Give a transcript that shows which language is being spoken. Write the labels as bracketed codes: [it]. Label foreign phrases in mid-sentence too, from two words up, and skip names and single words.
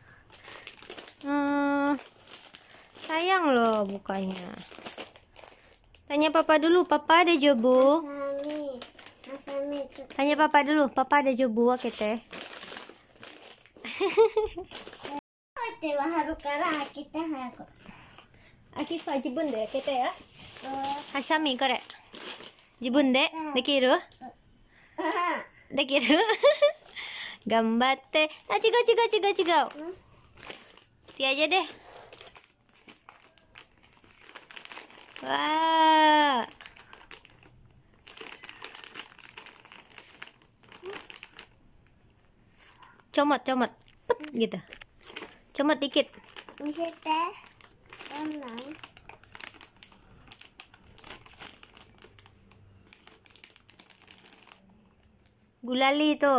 [id] Sayang loh bukanya. Tanya papa dulu, papa ada jobu. Tanya papa dulu, papa ada jobu oke teh. [ja] Akifa 自分で開けてや。はしゃみこれ。自分でできる？できる？頑張って。あ、違う。 [id] Tia aja deh. Wah. Comot. Pet gitu. Comot dikit. Gulali tuh.